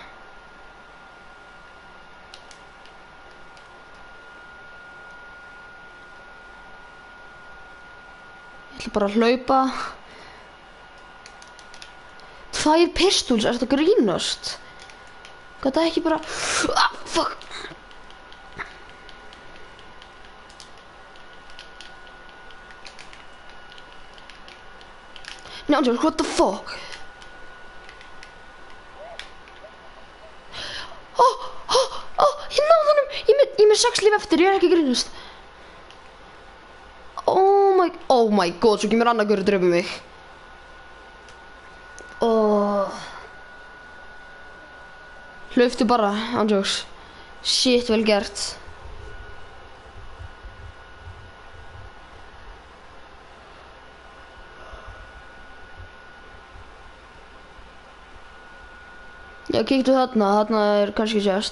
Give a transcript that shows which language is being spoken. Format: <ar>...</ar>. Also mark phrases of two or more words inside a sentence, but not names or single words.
<is>Ég ætla bara að hlaupa. 2 pistols, ertu að grínast? Gat það ekki bara...</is> <en>Ah, fuck. No, what the fuck?</en> <is>Ég náði honum. Ég er með 6 líf eftir, ég er ekki að grínast.</is> <en>Oh my god,</en> <is>svo kemur annar gaur að drepa mig. Hlauptu bara, andjóks. Shit, vel gert. Já, kíktu þarna er kannski chest.</is>